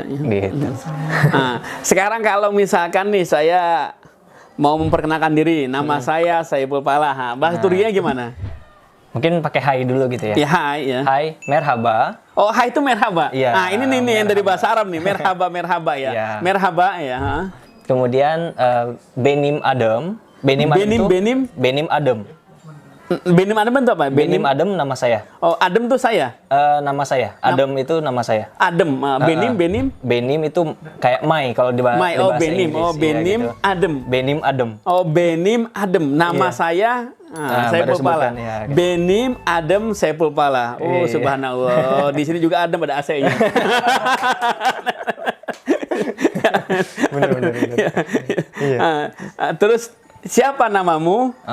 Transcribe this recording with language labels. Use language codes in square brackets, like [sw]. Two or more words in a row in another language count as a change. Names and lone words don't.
[id] Gitu. Nah, sekarang kalau misalkan nih saya mau memperkenalkan diri, nama saya Saiful Falah. Bahasa Turkinya gimana? Mungkin pakai hai dulu gitu ya. Ya, hai ya. [tr] Hai, merhaba. [id] Oh, hai itu merhaba. Iya. Nah, ini nih yang dari bahasa Arab nih, merhaba ya. Iya. [tr] Merhaba ya. [id] Kemudian [tr] Benim Adem. Benim Adem. Benim Adem [id] itu apa? [tr] Benim Adem [id] nama saya. Oh, Adem itu saya. Nama saya. Adem itu nama saya. [tr] Adem. [id] Benim itu kayak Mai kalau di bahasa [tr] Benim. [id] Inggris. [tr] Oh, Benim [id] gitu. [tr] Adem. Benim Adem. Oh, Benim Adem. [id] Nama saya Saiful Falah. Ya, gitu. [tr] Benim Adem Saiful Falah. [id] Oh, subhanallah. Di sini juga Adem ada AC-nya. Benar. Iya. Terus siapa namamu?